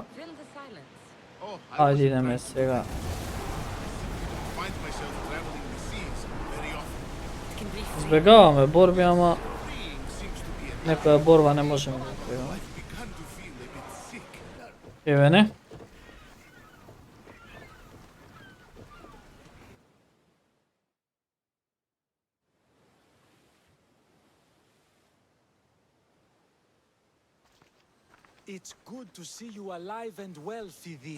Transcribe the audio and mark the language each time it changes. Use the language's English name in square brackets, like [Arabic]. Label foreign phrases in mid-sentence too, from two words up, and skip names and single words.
[Macedonian] Ајде идеме сега. Избегаваме борби, ама некоја борба не можеме да избегаваме. Еве не. [English] It's good to see you alive and well, Phidias.